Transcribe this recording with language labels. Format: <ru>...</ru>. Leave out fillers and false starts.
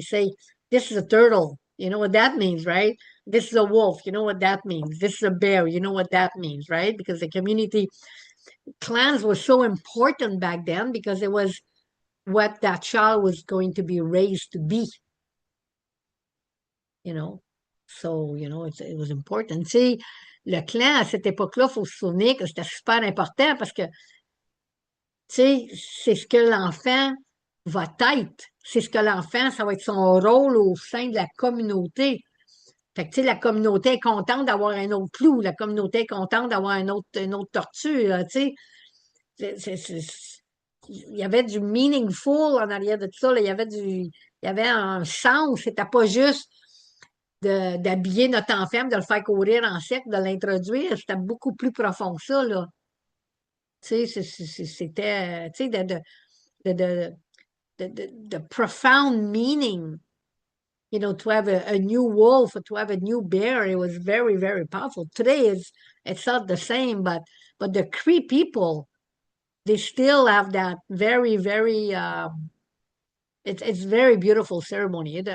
<en>Say, this is a turtle. You know what that means, right? This is a wolf. You know what that means. This is a bear. You know what that means, right? Because the community clans were so important back then because it was what that child was going to be raised to be, you know. So, it was important.</en> <fr>Tu sais, le clan à cette époque-là, il faut se souvenir que c'était super important parce que, tu sais, c'est ce que l'enfant va être. C'est ce que l'enfant, ça va être son rôle au sein de la communauté. Fait que, tu sais, la communauté est contente d'avoir un autre clou. La communauté est contente d'avoir une autre tortue, tu sais. Il y avait du meaningful en arrière de tout ça. Là. Il y avait un sens. C'était pas juste d'habiller notre enfant, de le faire courir en sec, de l'introduire. C'était beaucoup plus profond que ça, là. Tu sais, c'était, tu sais, de,</fr> <en>the profound meaning, to have a new wolf or to have a new bear. It was very, very powerful. Today it's not the same, but the Cree people, they still have that very, very it's very beautiful ceremony.</en>